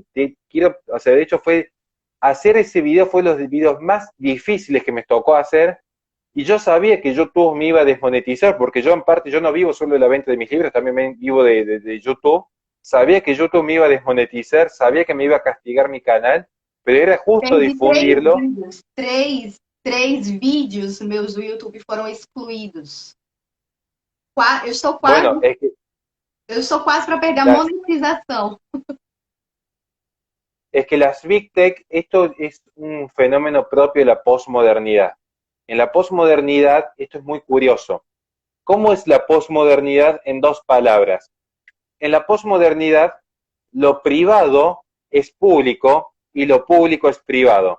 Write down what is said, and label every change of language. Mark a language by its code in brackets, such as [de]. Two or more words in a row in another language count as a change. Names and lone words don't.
[es] De hecho, hacer ese video fue los videos más difíciles que me tocó hacer, y yo sabía que YouTube me iba a desmonetizar, porque yo en parte, yo no vivo solo de la venta de mis libros, también vivo de YouTube. Sabía que YouTube me iba a desmonetizar, sabía que me iba a castigar mi canal, pero era justo difundirlo. [pt] Três vídeos meus do YouTube foram excluídos. Eu estou quase, [es] bueno, es que, [pt] eu estou quase para perder a monetização. [es] Es que las [en] Big Tech, [es] esto es un fenómeno propio de la posmodernidad. En la posmodernidad, esto es muy curioso. ¿Cómo es la posmodernidad en dos palabras? En la posmodernidad, lo privado es público y lo público es privado.